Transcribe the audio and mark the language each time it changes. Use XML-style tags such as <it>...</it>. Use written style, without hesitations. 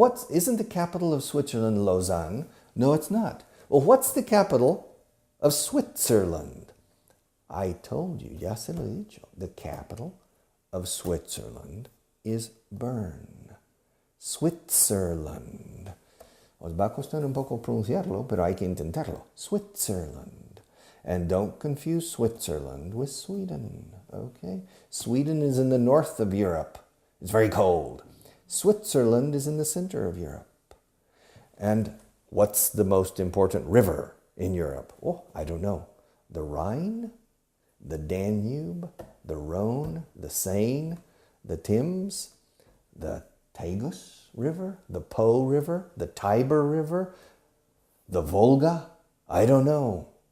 <en>Isn't the capital of Switzerland Lausanne? No, it's not. Well, what's the capital of Switzerland? I told you, ya se lo he dicho. The capital of Switzerland is Bern. Switzerland.</en> <es>Os va a costar un poco pronunciarlo, pero hay que intentarlo.</es> <en>Switzerland. And don't confuse Switzerland with Sweden, okay? Sweden is in the north of Europe. It's very cold. Switzerland is in the center of Europe. And what's the most important river in Europe? Oh, I don't know. The Rhine, the Danube, the Rhone, the Seine, the Thames, the Tagus River, the Po River, the Tiber River, the Volga? I don't know.</en>